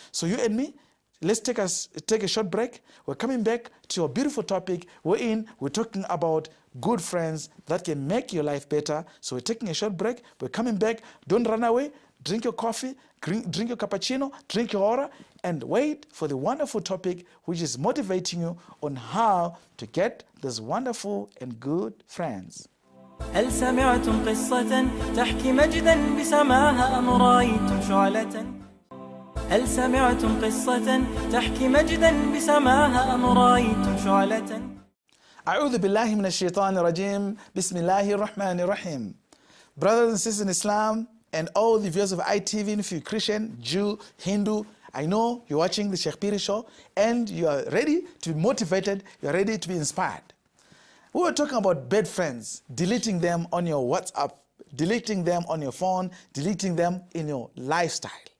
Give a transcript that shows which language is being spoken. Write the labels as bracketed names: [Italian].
[English] So you and me, let's take a short break. We're coming back to a beautiful topic wherein we're talking about good friends that can make your life better. So we're taking a short break. We're coming back. Don't run away. Drink your coffee, drink your cappuccino, drink your aura, and wait for the wonderful topic which is motivating you on how to get these wonderful and good friends. [Arabic] هل سمعتم قصة تحكي مجدا بسماها أم رأيتم شعلة؟ هل سمعتم قصة تحكي مجدا بسماها أم رأيتم شعلة؟ A'udhu billahi minash shaitanir rajim. Bismillahir rahmanir rahim. [English] Brothers and sisters in Islam and all the viewers of ITV, if you're Christian, Jew, Hindu, I know you're watching the Sheikh Phiri show and you are ready to be motivated, you're ready to be inspired. We were talking about bad friends, deleting them on your WhatsApp, deleting them on your phone, deleting them in your lifestyle.